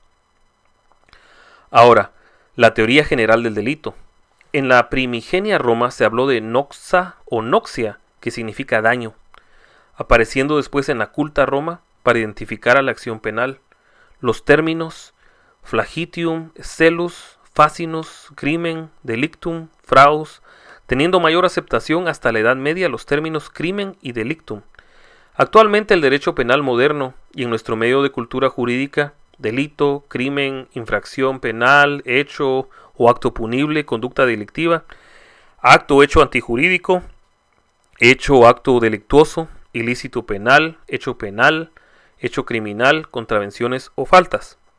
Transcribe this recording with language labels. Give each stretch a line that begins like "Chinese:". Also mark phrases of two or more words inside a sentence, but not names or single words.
Spanish: Ahora, la teoría general del delito. En la primigenia Roma se habló de noxa o noxia, que significa daño, apareciendo después en la culta Roma para identificar a la acción penal. Los términos
Latin: flagitium, celus, facinus, crimen, delictum, fraus,
Spanish: teniendo mayor aceptación hasta la Edad Media los términos crimen y delictum. Actualmente el derecho penal moderno y en nuestro medio de cultura jurídica, delito, crimen, infracción penal, hecho o acto punible, conducta delictiva, acto o hecho antijurídico, hecho o acto delictuoso, ilícito penal, hecho criminal, contravenciones o faltas.